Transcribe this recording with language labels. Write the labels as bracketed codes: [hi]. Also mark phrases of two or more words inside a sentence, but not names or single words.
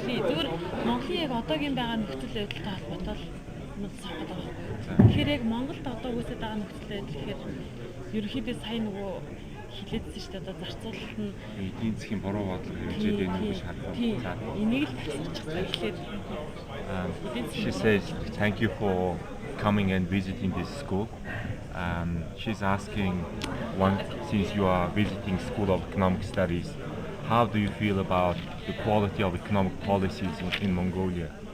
[mn] Зүгээр Монголын яг одоогийн байгаа нөхцөл байдалтай холбоотой л сонсоод байгаа. Тэгэхээр яг Монголд одоо үүсэж байгаа нөхцөл байдал гэхээр ерөнхийдөө сайн нөгөө хилээдсэн шүү дээ одоо зарцуулалт нь эдийн засгийн буруу бодлого хэрэгжээд байна гэж харах. Энийг л тасарчихсан гэхлээр [en] She says thank you for coming and visiting this school. She's asking, since you are visiting School of Economic Studies, how do you feel about the quality of economic policies in Mongolia?